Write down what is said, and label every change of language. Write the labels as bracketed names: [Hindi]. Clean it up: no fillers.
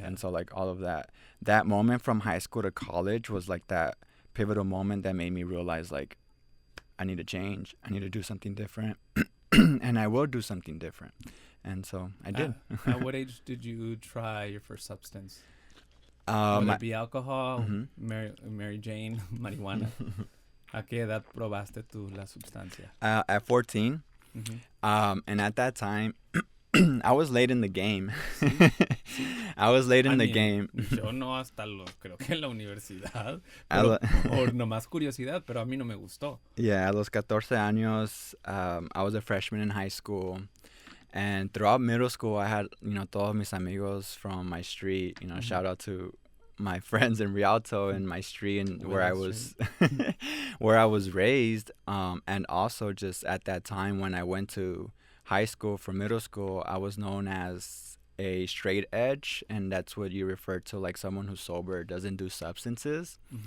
[English] And so like all of that moment from high school to college was like that pivotal moment that made me realize like I need to change. I need to do something different. And I will do something different. And so I did. At what age did you try your first substance? Would it be alcohol, Mary Jane, marijuana? [Spanish] ¿A qué edad probaste tú la sustancia? [English] At 14. And at that time, I was late in the game. I was late in the game. [Spanish] Yo no hasta creo que en la universidad. Por nomás curiosidad, pero a mí no me gustó. [English] Yeah, [Spanish] a los 14 años, [English] I was a freshman in high school. And throughout middle school, I had, [Spanish] todos mis amigos [English] from my street, shout out to my friends in Rialto and my street and where I was where I was raised. And also just at that time when I went to high school for middle school, I was known as a straight edge, and that's what you refer to like someone who's sober, doesn't do substances.